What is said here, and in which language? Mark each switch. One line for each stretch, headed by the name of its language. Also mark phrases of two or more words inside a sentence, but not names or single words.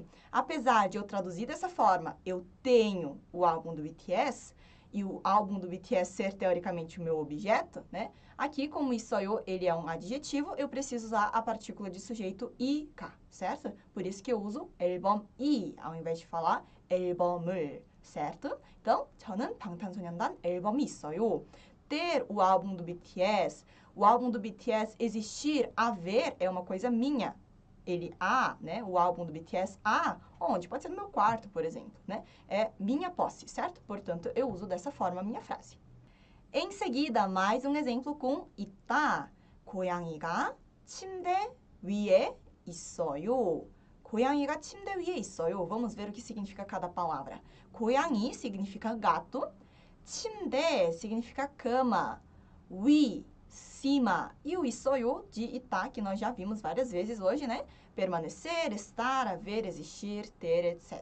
Portuguese: Apesar de eu traduzir dessa forma, eu tenho o álbum do BTS, e o álbum do BTS ser teoricamente o meu objeto, né? Aqui, como 있어요, ele é um adjetivo, eu preciso usar a partícula de sujeito IK, certo? Por isso que eu uso 앨범이, ao invés de falar 앨범을, certo? Então,
Korean: 저는 방탄소년단 앨범이 있어요.
Portuguese: Ter o álbum do BTS, o álbum do BTS existir, haver, é uma coisa minha. Ele né? O álbum do BTS onde? Pode ser no meu quarto, por exemplo, né? É minha posse, certo? Portanto, eu uso dessa forma a minha frase. Em seguida, mais um exemplo com 있다.
Korean: 고양이가 침대 위에 있어요. 고양이가 침대 위에 있어요.
Portuguese: Vamos ver o que significa cada palavra. 고양이 significa gato. 침대 significa cama. 위, cima. E o 있어요 de 있다, que nós já vimos várias vezes hoje, né? Permanecer, estar, haver, existir, ter, etc.